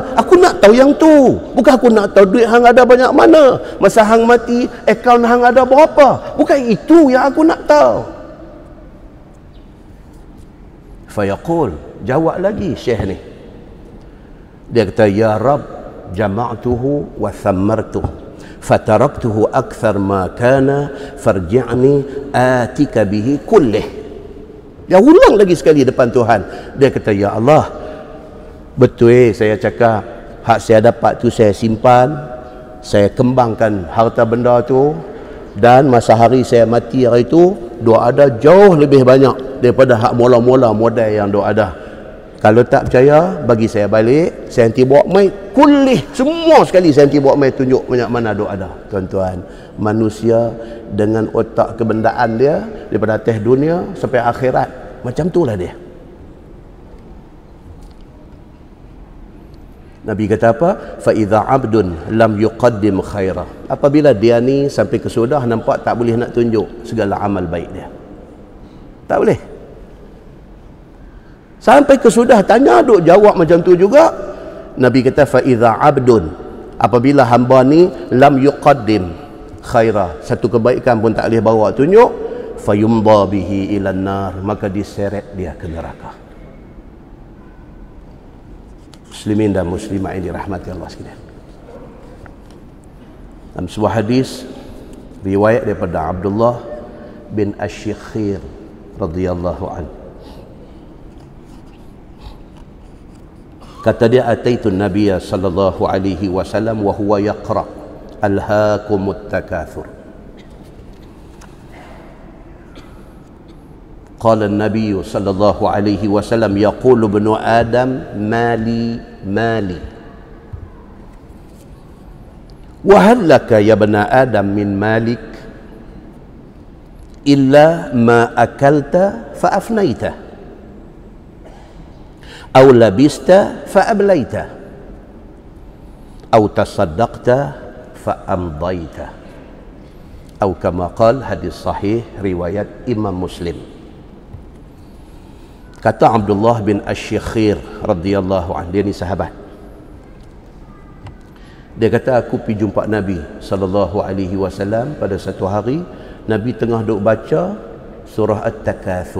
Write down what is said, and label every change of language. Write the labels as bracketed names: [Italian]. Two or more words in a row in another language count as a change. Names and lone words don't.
[Malay] Aku nak tahu yang tu. Bukan aku nak tahu duit hang ada banyak mana, masa hang mati akaun hang ada berapa. Bukan itu yang aku nak tahu. Fayaqul, jawab lagi Syekh ni. Dia kata, [Arabic] يا رب جمعته وثمرته فتركته أكثر ما كان فارجعني آتك به كله. [Malay] Dia ulang lagi sekali depan Tuhan. Dia kata, [Arabic] يا الله, [Malay] betul saya cakap, hak saya dapat tu saya simpan, saya kembangkan harta benda tu, dan masa hari saya mati hari itu, doa ada jauh lebih banyak daripada hak mula-mula modal yang doa ada. Kalau tak percaya, bagi saya balik, saya nanti bawa mai kulih semua sekali, saya nanti bawa mai tunjuk banyak mana doa ada. Tuan-tuan, manusia dengan otak kebendaan dia daripada atas dunia sampai akhirat, macam itulah dia. Nabi kata apa? [Arabic] فإذا عبد لم يقدم خيرا. [Malay] Apabila dia ni sampai ke sudah nampak tak boleh nak tunjuk segala amal baik dia. Tak boleh. Sampai ke sudah tanya duk jawab macam tu juga. Nabi kata [Arabic] فإذا عبد, [Malay] apabila hamba ni [Arabic] لم يقدم خيرا, [Malay] satu kebaikan pun tak boleh bawa tunjuk, [Arabic] فيمضى به إلى النار, [Malay] maka diseret dia ke neraka. Muslimin dan muslimat yang dirahmati Allah sekalian. Dalam sebuah hadis riwayat daripada Abdullah bin Asy-Syikhir [Arabic] رضي الله عنه, [Malay] kata dia, [Arabic] أتيت النبي صلى الله عليه وسلم وهو يقرأ ألهاكم التكاثر. قال النبي صلى الله عليه وسلم يقول ابن آدم مالي مالي وهل لك يا ابن آدم من مالك إلا ما أكلت فأفنيته أو لبست فأبليته أو تصدقت فأمضيته أو كما قال. [Malay] Hadis sahih riwayat Imam Muslim. Kata Abdullah bin Asy-Syikhir [Arabic] رضي الله عنه, [Malay] dia ni sahabat. Dia kata, aku pergi jumpa Nabi [Arabic] صلى الله عليه وسلم [Malay] pada satu hari. Nabi tengah duk baca surah At-Takatsur.